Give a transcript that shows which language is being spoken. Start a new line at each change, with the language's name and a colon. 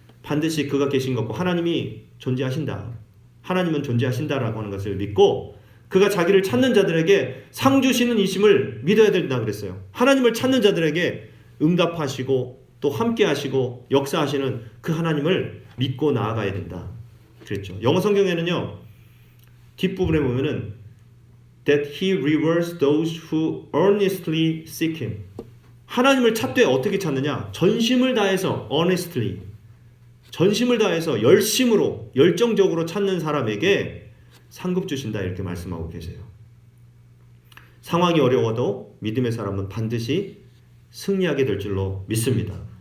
Korean: 반드시 그가 계신 것고 하나님이 존재하신다. 하나님은 존재하신다라고 하는 것을 믿고, 그가 자기를 찾는 자들에게 상 주시는 이심을 믿어야 된다 그랬어요. 하나님을 찾는 자들에게 응답하시고 또 함께 하시고 역사하시는 그 하나님을 믿고 나아가야 된다 그랬죠. 영어 성경에는요, 뒷부분에 보면은
English: that he rewards those who earnestly seek him.
Korean: 하나님을 찾되 어떻게 찾느냐? 전심을 다해서 honestly, 전심을 다해서 열심으로 열정적으로 찾는 사람에게 상급 주신다 이렇게 말씀하고 계세요. 상황이 어려워도 믿음의 사람은 반드시 승리하게 될 줄로 믿습니다.